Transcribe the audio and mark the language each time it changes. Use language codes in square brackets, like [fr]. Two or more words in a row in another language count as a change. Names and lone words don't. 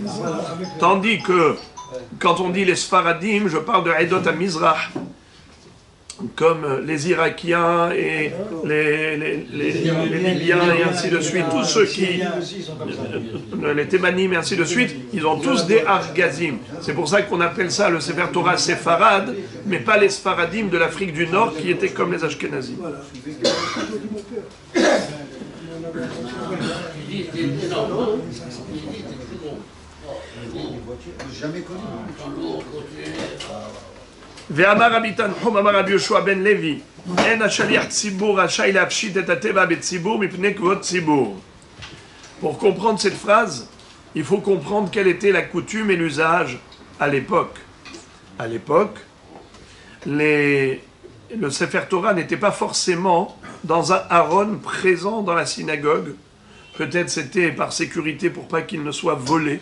[fr] Tandis que, quand on dit les Sfaradim, je parle de [he] עדות המזרח, [fr] comme les Irakiens et les Libyens et ainsi de suite, tous ceux qui, les Thémanim et ainsi de suite, ils ont tous des Argazim. C'est pour ça qu'on appelle ça le Sefer Torah Séfarad, mais pas les Sfaradim de l'Afrique du Nord qui étaient comme les Ashkenazim. [he] ואמר רבי תנחום, אמר רבי יהושע בן לוי, אין השליח ציבור רשאי להפשיט את הטבע בציבור מפני כבוד ציבור. [fr] Pour comprendre cette phrase, il faut comprendre quelle était la coutume et l'usage à l'époque. À l'époque, le Sefer Torah n'était pas forcément dans un haron présent dans la synagogue. Peut-être c'était par sécurité pour pas qu'il ne soit volé.